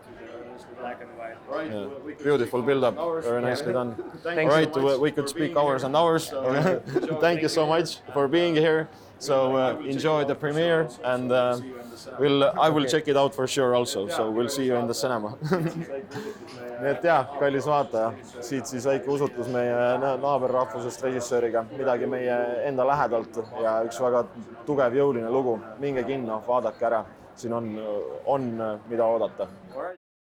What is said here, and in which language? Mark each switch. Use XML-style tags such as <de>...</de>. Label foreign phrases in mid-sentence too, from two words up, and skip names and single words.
<en>Beautiful build-up, very nicely done. Thanks All right, so much. we could speak hours and hours. Thank you so much for being here. So enjoy the premiere and I will check it out for sure also, so we'll see you in the cinema.</en> <et>Nii et jah, kallis vaataja, siit siis väike usutlus meie naaberrahvusest režissööriga, midagi meie enda lähedalt ja üks väga tugev jõuline lugu. Minge kinno, vaadake ära, siin on mida oodata.</et>